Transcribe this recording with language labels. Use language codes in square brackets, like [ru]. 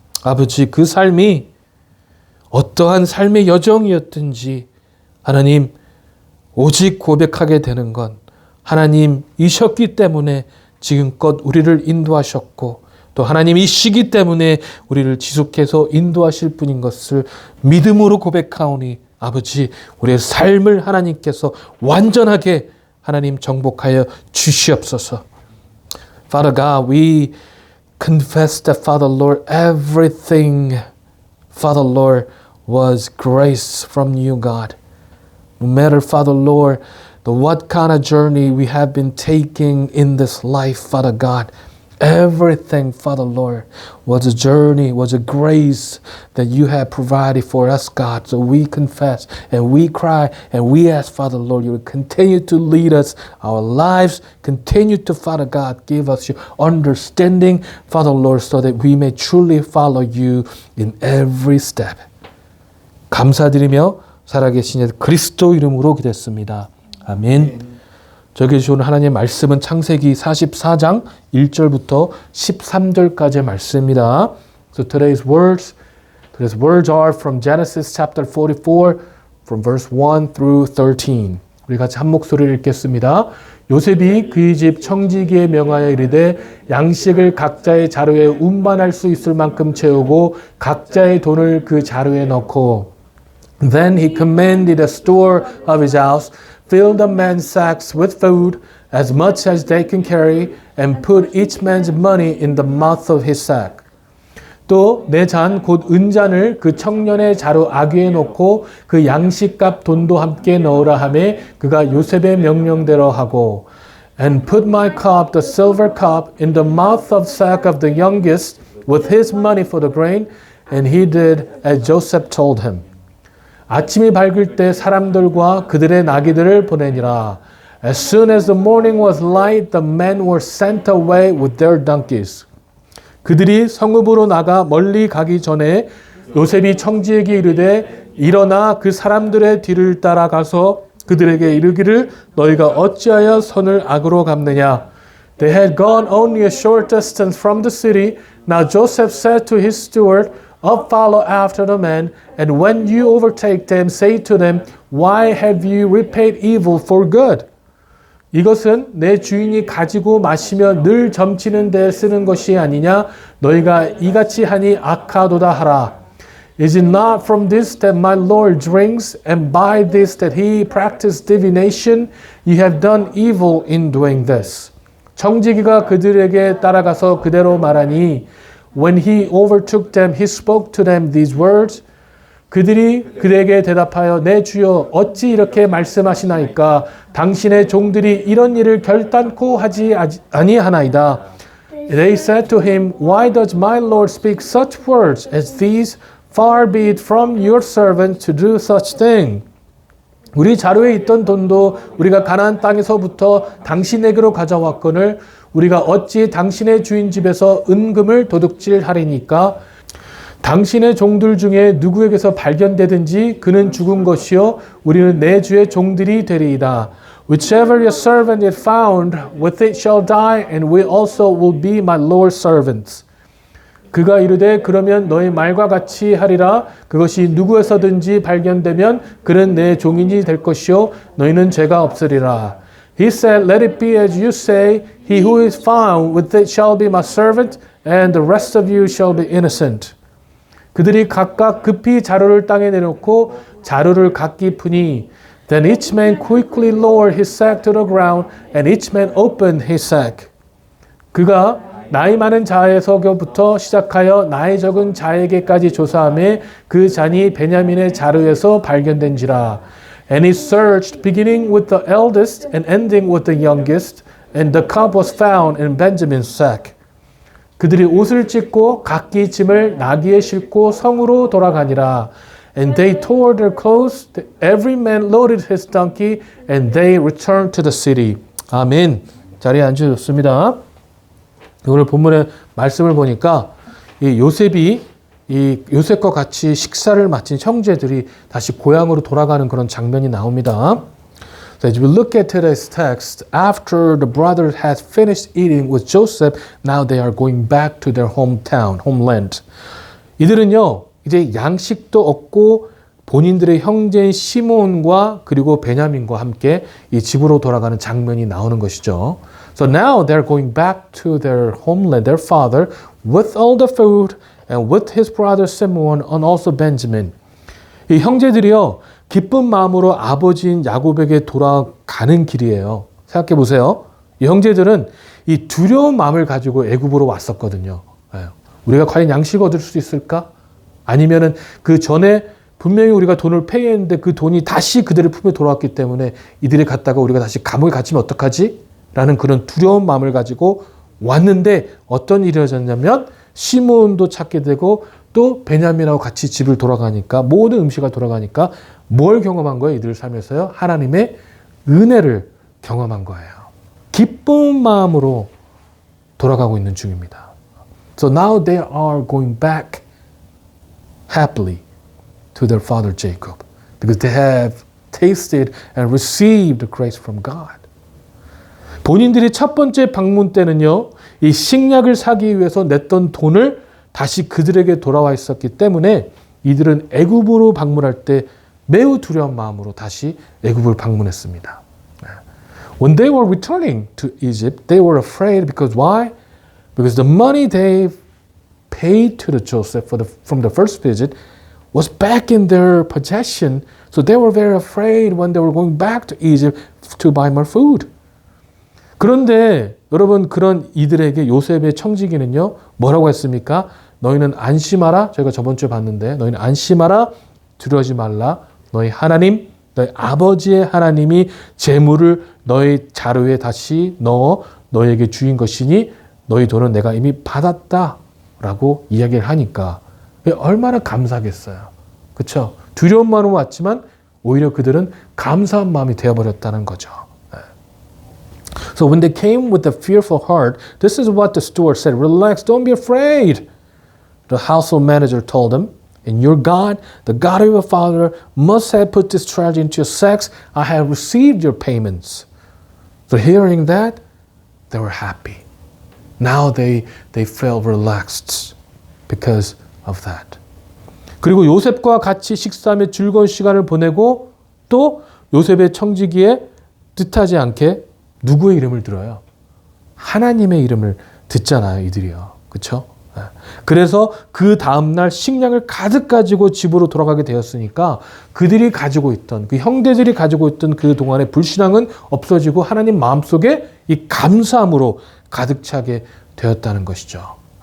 [ko] 아버지, 그 삶이 어떠한 삶의 여정이었든지 하나님 오직 고백하게 되는 건 하나님이셨기 때문에 지금껏 우리를 인도하셨고 또 하나님이시기 때문에 우리를 지속해서 인도하실 분인 것을 믿음으로 고백하오니 아버지, 우리의 삶을 하나님께서 완전하게 하나님 정복하여 주시옵소서. [en] Father God, we confess that, Father Lord, everything, Father Lord, was grace from you, God. No matter, Father Lord, what kind of journey we have been taking in this life, Father God, everything, Father Lord, was a journey, was a grace that you have provided for us, God. So we confess and we cry and we ask, Father Lord, you will continue to lead us, our lives, continue to, Father God, give us your understanding, Father Lord, so that we may truly follow you in every step. [ko] 감사드리며 살아계신 그리스도 이름으로 기도했습니다. 아멘. 저에게 주신 하나님의 말씀은 창세기 44장 1절부터 13절까지의 말씀입니다. [en] So today's words are from Genesis chapter 44 from verse 1 through 13. [ko] 우리 같이 한 목소리를 읽겠습니다. 요셉이 그의 집 청지기에 명하여 이르되 양식을 각자의 자루에 운반할 수 있을 만큼 채우고 각자의 돈을 그 자루에 넣고 [en] Then he commanded the store of his house fill the men's sacks with food, as much as they can carry, and put each man's money in the mouth of his sack. [ko] 또 내 잔 곧 은잔을 그 청년의 자루 아귀에 놓고 그 양식값 돈도 함께 넣으라 하매 그가 요셉의 명령대로 하고 [en] And put my cup, the silver cup, in the mouth of sack of the youngest with his money for the grain, and he did as Joseph told him. [ko] 아침이 밝을 때 사람들과 그들의 나귀들을 보내니라. [en] As soon as the morning was light, the men were sent away with their donkeys. [ko] 그들이 성읍으로 나가 멀리 가기 전에 요셉이 청지에게 이르되 일어나 그 사람들의 뒤를 따라가서 그들에게 이르기를 너희가 어찌하여 손을 악으로 갚느냐. [en] They had gone only a short distance from the city. Now Joseph said to his steward, Up follow after the men, and when you overtake them, say to them, Why have you repaid evil for good? [ko] 이것은 내 주인이 가지고 마시며 늘 점치는 데 쓰는 것이 아니냐? 너희가 이같이 하니 악하도다 하라. [en] Is it not from this that my Lord drinks, and by this that he practiced divination? You have done evil in doing this. [ko] 청지기가 그들에게 따라가서 그대로 말하니 [en] When he overtook them, he spoke to them these words. [ko] 그들이 그에게 대답하여 내 주여 어찌 이렇게 말씀하시나이까 당신의 종들이 이런 일을 결단코 하지 아니하나이다. [en] They said to him, Why does my Lord speak such words as these? Far be it from your servant to do such thing. [ko] 우리 자루에 있던 돈도 우리가 가나안 땅에서부터 당신에게로 가져왔거늘 우리가 어찌 당신의 주인 집에서 은금을 도둑질하리니까 당신의 종들 중에 누구에게서 발견되든지 그는 죽은 것이요 우리는 내 주의 종들이 되리이다. [en] Whichever your servant is found, with it shall die, and we also will be my Lord's servants. [ko] 그가 이르되 그러면 너희 말과 같이 하리라. 그것이 누구에서든지 발견되면 그는 내 종인이 될 것이요 너희는 죄가 없으리라. [en] He said, Let it be as you say. He who is found with it shall be my servant, and the rest of you shall be innocent. [ko] 그들이 각각 급히 자루를 땅에 내놓고 자루를 각기 푸니 [en] Then each man quickly lowered his sack to the ground, and each man opened his sack. [ko] 그가 나이 많은 자에서부터 시작하여 나이 적은 자에게까지 조사하며 그 잔이 베냐민의 자루에서 발견된지라. [en] And he searched, beginning with the eldest and ending with the youngest, and the cup was found in Benjamin's sack. [ko] 그들이 옷을 찢고 각기 짐을 나귀에 싣고 성으로 돌아가니라. [en] And they tore their clothes, every man loaded his donkey, and they returned to the city. [ko] 아멘. 자리에 앉으셨습니다. 오늘 본문의 말씀을 보니까 이 요셉이 이 요셉과 같이 식사를 마친 형제들이 다시 고향으로 돌아가는 그런 장면이 나옵니다. [en] So as we look at today's text, after the brothers had finished eating with Joseph, now they are going back to their hometown, homeland. [ko] 이들은요, 이제 양식도 없고 본인들의 형제인 시몬과 그리고 베냐민과 함께 이 집으로 돌아가는 장면이 나오는 것이죠. [en] So now they're going back to their homeland, their father, with all the food and with his brother Simeon and also Benjamin. [ko] 이 형제들이요, 기쁜 마음으로 아버지인 야곱에게 돌아가는 길이에요. 생각해 보세요. 이 형제들은 이 두려운 마음을 가지고 애굽으로 왔었거든요. 우리가 과연 양식 얻을 수 있을까? 아니면은 그 전에 분명히 우리가 돈을 페이했는데 그 돈이 다시 그들의 품에 돌아왔기 때문에 이들이 갔다가 우리가 다시 감옥에 갇히면 어떡하지? 라는 그런 두려운 마음을 가지고 왔는데 어떤 일이 일어났냐면 시몬도 찾게 되고 또 베냐민하고 같이 집을 돌아가니까 모든 음식이 돌아가니까 뭘 경험한 거예요? 이들 삶에서요? 하나님의 은혜를 경험한 거예요. 기쁜 마음으로 돌아가고 있는 중입니다. [en] So now they are going back happily to their father Jacob because they have tasted and received grace from God. [ko] 본인들이 첫 번째 방문 때는요, 이 식량을 사기 위해서 냈던 돈을 다시 그들에게 돌아와 있었기 때문에 이들은 애굽으로 방문할 때 매우 두려운 마음으로 다시 애굽을 방문했습니다. [en] When they were returning to Egypt, they were afraid because why? Because the money they paid to the Joseph from the first visit was back in their possession. So they were very afraid when they were going back to Egypt to buy more food. [ko] 그런데 여러분 그런 이들에게 요셉의 청지기는요 뭐라고 했습니까? 너희는 안심하라. 저희가 저번 주에 봤는데 너희는 안심하라. 두려워하지 말라. 너희 하나님, 너희 아버지의 하나님이 재물을 너희 자루에 다시 넣어 너희에게 주인 것이니 너희 돈은 내가 이미 받았다. 라고 이야기를 하니까 얼마나 감사하겠어요. 그렇죠? 두려운 마음으로 왔지만 오히려 그들은 감사한 마음이 되어버렸다는 거죠. [en] So when they came with a fearful heart, this is what the steward said. Relax, don't be afraid. The household manager told them, and your God, the God of your father, must have put this treasure into your sacks. I have received your payments. So hearing that, they were happy. Now they felt relaxed because of that. [ko] 그리고 요셉과 같이 식사하며 즐거운 시간을 보내고 또 요셉의 청지기에 뜻하지 않게 누구의 이름을 들어요? 하나님의 이름을 듣잖아요, 이들이요. 그렇죠? 그래서 그 다음날 식량을 가득 가지고 집으로 돌아가게 되었으니까 그들이 가지고 있던, 그 형제들이 가지고 있던 그 동안의 불신앙은 없어지고 하나님 마음속에 이 감사함으로 가득 차게 되었다는 것이죠.